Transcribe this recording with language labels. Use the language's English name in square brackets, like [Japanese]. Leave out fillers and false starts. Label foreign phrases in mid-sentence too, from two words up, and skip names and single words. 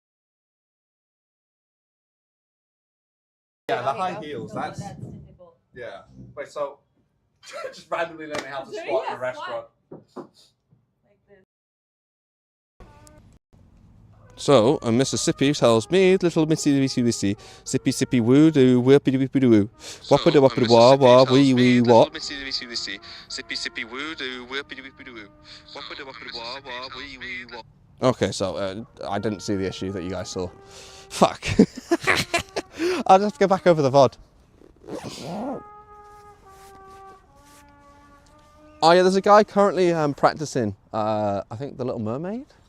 [English] Yeah, the high heels, that's difficult. Yeah. Wait, so just randomly learning how to squat in a restaurant. So, a Mississippi tells me, little Missy, sippy sippy woo doo, whippy doo, woo. Wappa doo, wappa doo, wah, wah, wee, wee, what? Sippy sippy woo doo, whippy doo, woo. Wappa doo, wappa doo, wah, wah, wee, wee, what? Okay, so I didn't see the issue that you guys saw. Fuck. I'll just have to go back over the VOD. Oh yeah, there's a guy currently practicing, I think The Little Mermaid.